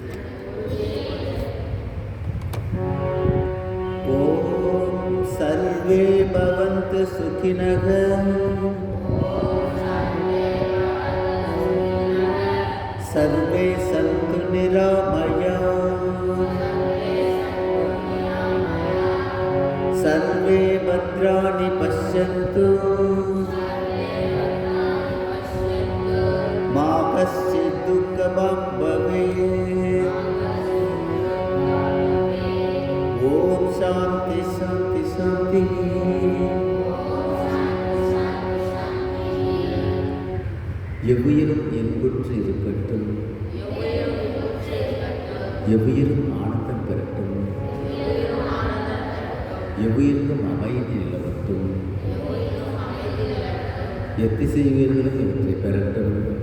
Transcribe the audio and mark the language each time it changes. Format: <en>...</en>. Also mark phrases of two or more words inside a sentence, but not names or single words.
<sa>ॐ सर्वे भवन्तु सुखिनः सर्वे सन्तु निरामया सर्वे भद्राणि पश्यन्तु मा कश्चित् दुःखभाग् भवेत्। ॐ शान्ति शान्ति शान्ति।</sa> <ta>எவ்வுயிரும் என்புற்று இருக்கட்டும், எவ்வுயிரும் ஆனந்தம் பெறட்டும், எவ்வுயிருக்கும் அமைதி நிலவட்டும், எத்திசை உயிர்களும் இவற்றை பெறட்டும்.</ta>